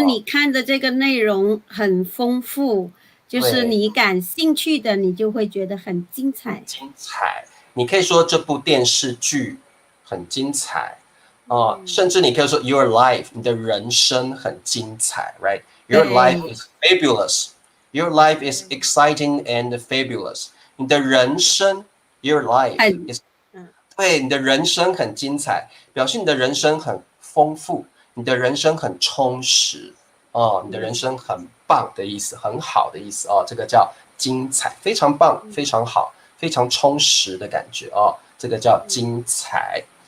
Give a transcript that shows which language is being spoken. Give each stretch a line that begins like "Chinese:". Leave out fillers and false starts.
Chinese: 你看的这个内容很丰富，就是对，你感兴趣的，你就会觉得很精彩。精彩。你可以说这部电视剧很精彩甚至你可以说
English: your life，
Chinese: 你的人生很精彩，
English: right？Your life
Chinese: 对
English: is fabulous. Your life is exciting and fabulous.
Chinese: 你的人生
English: your life
Chinese: 很
English: is
Chinese: 嗯对，你的人生很精彩，表示你的人生很丰富，你的人生很充实你的人嗯生很棒的意思，很好的意思这个叫精彩，非常棒，非常好，非常充实的感觉这个叫精彩。